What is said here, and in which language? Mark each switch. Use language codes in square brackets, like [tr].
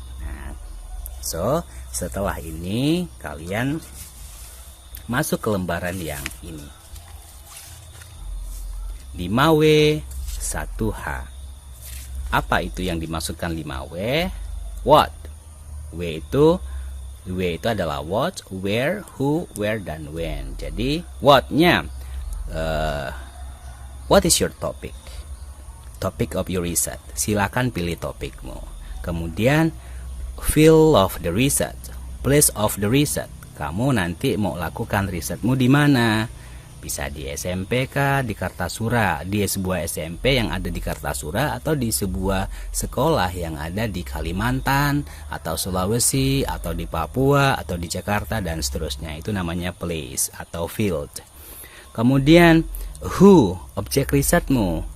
[id] Nah, so setelah ini kalian masuk ke lembaran yang ini. 5W 1H. Apa itu yang dimaksudkan 5W? What? [en] W [id] itu adalah [en] what, where, who, where, dan when. [id] Jadi what-nya [en] what is your topic? Topic of your research. [id] Silakan pilih topikmu. Kemudian [en] field of the research, place of the research. [id] Kamu nanti mau lakukan risetmu di mana? Bisa di SMPK, di Kartasura, di sebuah SMP yang ada di Kartasura, atau di sebuah sekolah yang ada di Kalimantan, atau Sulawesi, atau di Papua, atau di Jakarta, dan seterusnya. Itu namanya place atau field. Kemudian who, objek risetmu.